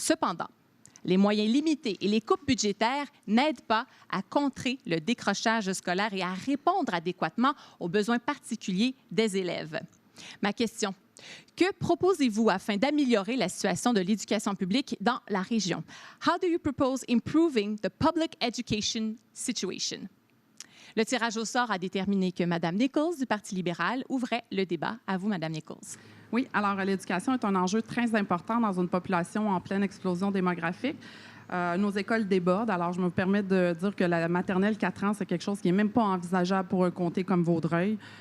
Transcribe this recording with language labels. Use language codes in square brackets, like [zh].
[fr] Cependant, les moyens limités et les coupes budgétaires n'aident pas à contrer le décrochage scolaire et à répondre adéquatement aux besoins particuliers des élèves. Ma question: que proposez-vous afin d'améliorer la situation de l'éducation publique dans la région? [en] How do you propose improving the public education situation? [fr] Le tirage au sort a déterminé que Mme Nichols du Parti libéral ouvrait le débat. À vous, Mme Nichols. Oui, alors l'éducation est un enjeu très important dans une population en pleine explosion démographique. Nos écoles débordent. Alors, je me permets de dire que la maternelle 4 ans, c'est quelque chose qui n'est même pas envisageable pour un comté comme Vaudreuil.